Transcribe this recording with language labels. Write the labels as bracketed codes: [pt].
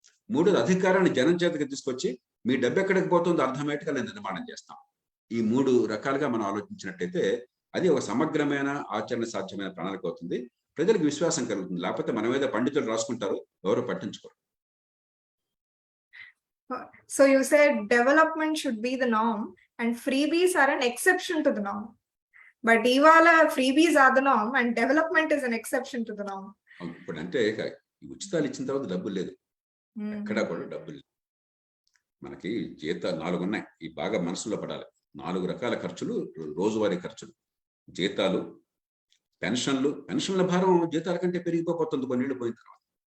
[te] మూడోది అధికారాన్ని జనం చేతకి తీసుకొచ్చి మీ డబ్బు ఎక్కడికి పోతుందో అర్థమయ్యేట్టుగా నిర్మాణం చేస్తాం. ఈ 3 రకాలుగా మనం ఆలోచించినట్టయితే అది ఒక సమగ్రమైన ఆచరణ సాధ్యమైన ప్రణాళిక అవుతుంది. ప్రజలకు విశ్వాసం కలుగుతుంది. లేకపోతే మనం ఏదో పండితులు రాసుకుంటారు, ఎవరు పట్టించుకోరు. [en] So you said development should be the norm and freebies are an exception to the norm. But [te] ఇవాళ [en] freebies are the norm and development is an exception to the norm. [te] ఇప్పుడు అంటే ఉచితాలు ఇచ్చిన తర్వాత డబ్బులు లేదు, ఎక్కడా కూడా డబ్బులు లేదు. మనకి జీతాలు 4 ఉన్నాయి. ఈ బాగా మనసులో పడాలి. 4 రకాల ఖర్చులు, రోజువారీ ఖర్చులు, జీతాలు, పెన్షన్ల భారం జీతాల కంటే పెరిగిపోతుంది కొన్నేళ్ళు పోయిన తర్వాత.